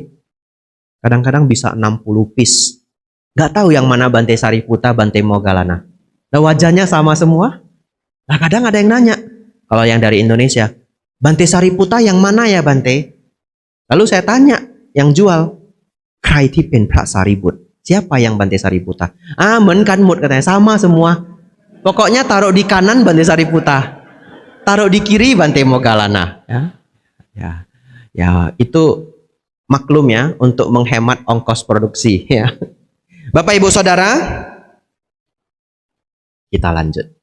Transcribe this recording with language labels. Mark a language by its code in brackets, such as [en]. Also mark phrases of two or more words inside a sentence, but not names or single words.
[id] Kadang-kadang bisa 60 piece. Gak tahu yang mana Bante Sariputta, Bante Moggallana. Nah, wajahnya sama semua. Nah, kadang ada yang nanya, kalau yang dari Indonesia, Bante Sariputta yang mana ya Bante? Lalu saya tanya, yang jual, [th] ใครที่เป็นพระสารีบุตร [id] siapa yang Bante Sariputta? [th] เหมือนกันหมด [id] katanya, sama semua. Pokoknya taruh di kanan Bante Sariputta, taruh di kiri Bante Moggallana. Ya, itu maklum ya, untuk menghemat ongkos produksi ya. Bapak Ibu Saudara, kita lanjut.